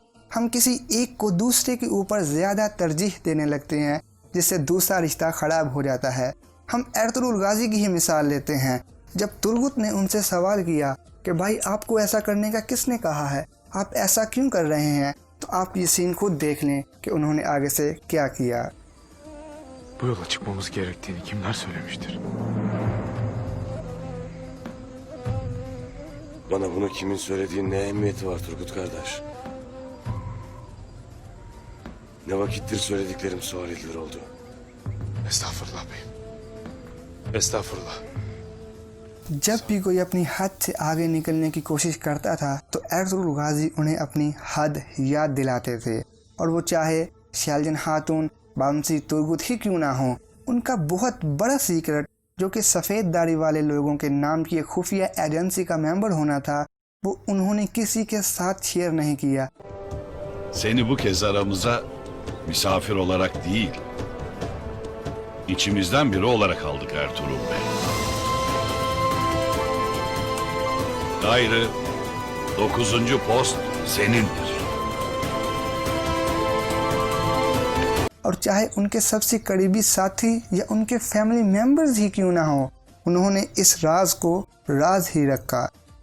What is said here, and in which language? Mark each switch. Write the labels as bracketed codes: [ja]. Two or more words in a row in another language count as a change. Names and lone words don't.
[ur] ہم کسی ایک کو دوسرے کے اوپر زیادہ ترجیح دینے لگتے ہیں، جس سے دوسرا رشتہ خراب ہو جاتا ہے. ہم ارطغرل غازی کی ہی مثال لیتے ہیں۔ جب ترگت نے ان سے سوال کیا کہ بھائی آپ کو ایسا کرنے کا کس نے کہا ہے، آپ ایسا کیوں کر رہے ہیں، تو آپ یہ سین خود دیکھ لیں کہ انہوں نے آگے سے کیا کیا. [tr] Bu yola çıkmamız gerektiğini kimler söylemiştir? Bana bunu kimin söylediğinin ne ehemmiyeti var Turgut kardeş? Ne vakittir söylediklerim sual edilir oldu. Estağfurullah beyim. Estağfurullah. [ur] جب بھی کوئی اپنی حد سے آگے نکلنے کی کوشش کرتا تھا تو ارطغرل غازی انہیں اپنی حد یاد دلاتے تھے، اور وہ چاہے شیلجان خاتون، بامسی ترگت ہی کیوں نہ ہو. ان کا بہت بڑا سیکرٹ، جو کہ سفید داڑھی والے لوگوں کے نام کی ایک خفیہ ایجنسی کا ممبر ہونا تھا، وہ انہوں نے کسی کے ساتھ شیئر نہیں کیا. [tr] Seni bu kez aramıza misafir olarak değil, içimizden biri olarak aldık Ertuğrul Bey. Gayrı 9. post senindir. [ur] اور چاہے ان کے سب سے قریبی ساتھی یا ان کے [en] family members [ur] ہی کیوں نہ ہو، انہوں نے اس راز کو راز ہی رکھا.